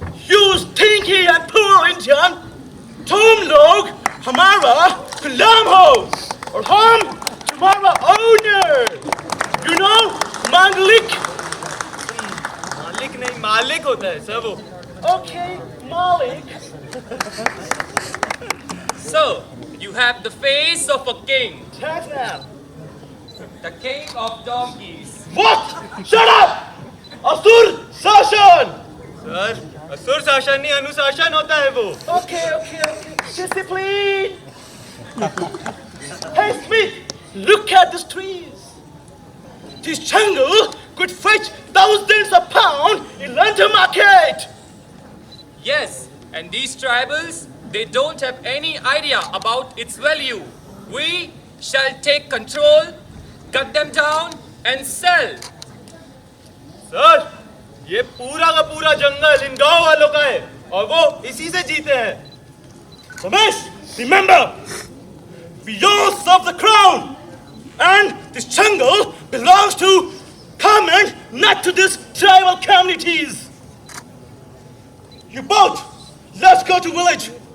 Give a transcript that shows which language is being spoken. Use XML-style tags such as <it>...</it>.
<en>You stinky and poor Indian!</en> <hi>तुम लोग हमारा गुलाम हो और हम तुम्हारा ओनर।</hi> <en>You know, मालिक।</en> <hi>मालिक नहीं, मालिक होता है सर वो।</hi> <en>Okay, मालिक। So, you have the face of a king, Shut up. the king of donkeys. What? Shut up! असुर शासन।</en> <hi>सर, असुर शासन नहीं, अनुशासन होता है वो।</hi> <en>Okay, okay, okay. Discipline. Hey Smith, look at these trees. This jungle could fetch thousands of pounds in London market. Yes, and these tribals, they don't have any idea about its value. We shall take control, cut them down, and sell.</en> <hi>Sir, ये पूरा का पूरा जंगल इन गांव वालों का है और वो इसी से जीते हैं।</hi> <en>Ramesh, remember, we all serve the crown, and this jungle belongs to common, not to these tribal communities. You both, let's go to village.</en>